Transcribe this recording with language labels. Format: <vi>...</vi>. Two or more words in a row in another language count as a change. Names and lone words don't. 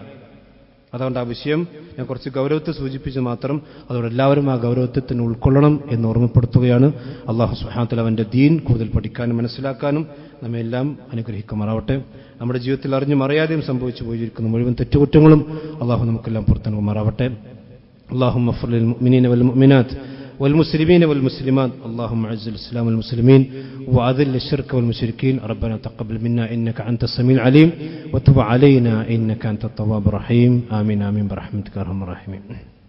<ml>അതുകൊണ്ട് ആ വിഷയം ഞാൻ കുറച്ച് ഗൗരവത്തെ സൂചിപ്പിച്ച് മാത്രം അതുകൊണ്ട് എല്ലാവരും ആ ഗൗരവത്തെ ഉൾക്കൊള്ളണം എന്ന് ഓർമ്മപ്പെടുത്തുകയാണ്. അല്ലാഹു</ml> <ar>سبحانه وتعالى</ar> <ml>അവന്റെ ദീൻ കൂടുതൽ പഠിക്കാനും മനസ്സിലാക്കാനും നമ്മെല്ലാം അനുഗ്രഹിക്കുമാറാവട്ടെ. നമ്മുടെ ജീവിതത്തിൽ അറിഞ്ഞും അറിയാതെയും സംഭവിച്ചു പോയിരിക്കുന്ന മുഴുവൻ തെറ്റുകുറ്റങ്ങളും അല്ലാഹു നമുക്കെല്ലാം പുറത്തുമാറാവട്ടെ.</ml> <ar>اللهم اغفر للمؤمنين والمؤمنات والمسلمين والمسلمات اللهم اعز الاسلام والمسلمين واذل الشرك والمشركين ربنا تقبل منا انك انت السميع العليم وتب علينا انك انت التواب الرحيم آمين آمين برحمتك يا ارحم الراحمين.</ar>